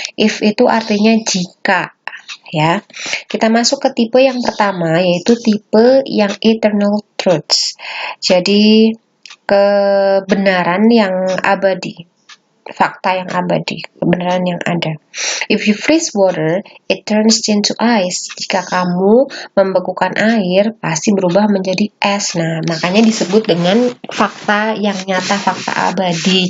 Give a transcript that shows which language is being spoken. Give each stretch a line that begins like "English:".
Indonesian: If itu artinya jika. Ya, kita masuk ke tipe yang pertama, yaitu tipe yang eternal truths. Jadi kebenaran yang abadi, fakta yang abadi, kebenaran yang ada.
English: If you freeze water, it turns into ice.
Indonesian: Jika kamu membekukan air, pasti berubah menjadi es. Nah, makanya disebut dengan fakta yang nyata, fakta abadi.